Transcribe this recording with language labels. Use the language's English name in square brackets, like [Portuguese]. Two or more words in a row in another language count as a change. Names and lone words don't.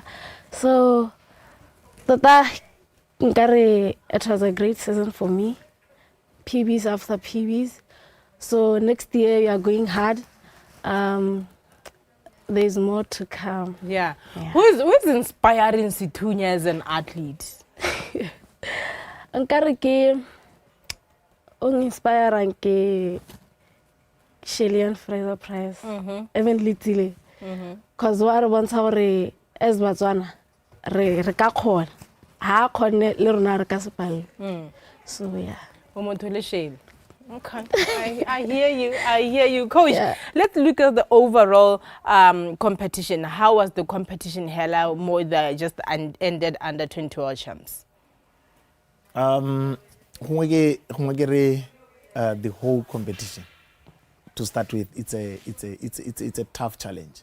[English] So that it was a great season for me, PBs after PBs. So next year we are going hard. There's more to come. Yeah. Who's inspiring Situnya as an athlete? [Tswana] Nkare ke inspiring ke Shillian Fraser Price, even Litile, [English] because what I want to as [Tswana] Botswana, re ka khona ha khone le rona re ka sepalla. [English] So yeah. Okay, I hear you, Coach. Yeah. Let's look at the overall competition. How was the competition held more than just ended under 20 World Champs? The whole competition, to start with, it's a tough challenge.